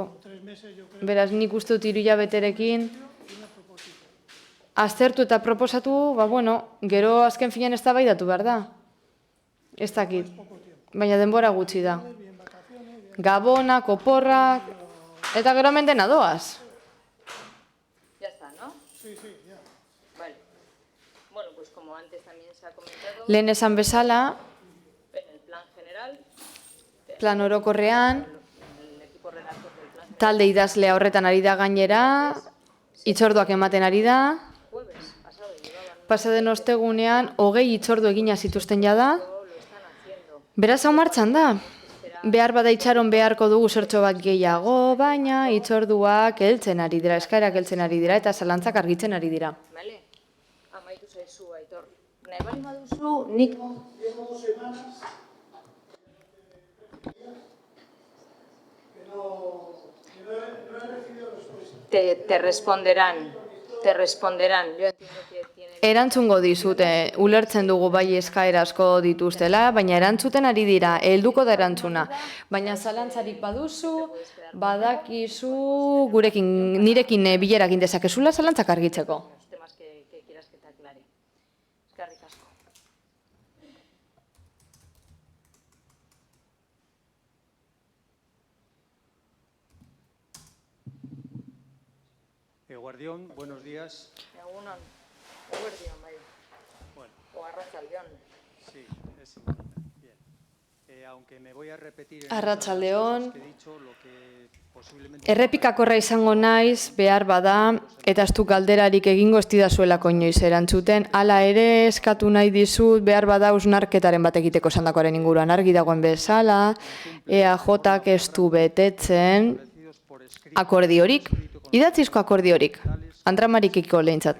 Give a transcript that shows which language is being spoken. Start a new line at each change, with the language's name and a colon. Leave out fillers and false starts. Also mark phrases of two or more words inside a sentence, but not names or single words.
Basque: Beraz, nik uste dut 3 hilabeterekin aztertu eta proposatu, gero azken finean eztabaidatu behar da. Ez dakit, baina denbora gutxi da. Gabonak, oporrak, eta gero hemen dena doaz.
Spanish: Ya está, ¿no? Sí, ya. Vale. Bueno, pues como antes también se ha comentado...
Basque: Lehen esan bezala,
Spanish: en el plan general...
Basque: plan orokorrean, talde idazlea horretan ari da gainera, hitzorduak ematen ari da, pasaden ostegunean 20 hitzordu egina zituzten jada, beraz hau martxan da. Behar bada itxaron beharko dugu zertxo bat gehiago, baina hitzorduak heltzen ari dira, eskaerak heltzen ari dira eta zalantzak argitzen ari dira. Vale, amaitu zaizu, Aitor. Nahi bali baduzu, nik...
Spanish: Te responderán. Yo entiendo que tiene...
Basque: Erantzungo dizute, ulertzen dugu bai eskaera asko dituztela, baina erantzuten ari dira, helduko da erantzuna. Baina zalantzarik baduzu, badakizu, nirekin bilerakin dezakezula zalantzak argitzeko.
Spanish: Temas que quieras que te aclare.
Basque: Eskerrik asko.
Spanish: Guardión, buenos días.
Basque: Egunon, eguerdion, bai. Bueno. O arratsaldeon.
Spanish: Sí, es importante. Bien. Aunque me voy a repetir en
Basque: Arratsaldeon.
Spanish: que he dicho, lo que posiblemente...
Basque: Errepikakorra izango naiz, behar bada, eta ez du galderarik egingo ez didazuelako inoiz erantzuten, hala ere eskatu nahi dizut, behar bada hausnarketaren bat egiteko esandakoaren inguruan argi dagoen bezala, EAJak ez du betetzen akordiorik, idatzizko akordiorik, andramarikiko lehintzat.